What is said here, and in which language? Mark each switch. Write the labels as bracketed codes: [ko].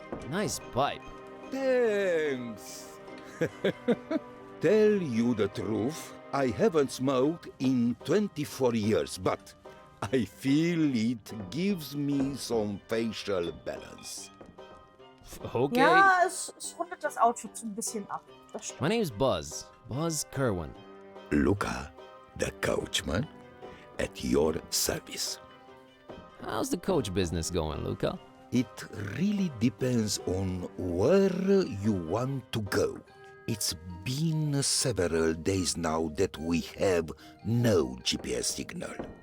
[en] Nice pipe. Thanks. Tell you the truth, I haven't smoked in 24 years, but I feel it gives me some facial balance. Okay. [de] Ja, es rundet das Outfit so ein bisschen ab. Das stimmt. [en] My name's Buzz. Buzz Kerwin. Luca, the coachman, at your service. How's the coach business going, Luca? It really depends on where you want to go. It's been several days now that we have no GPS signal.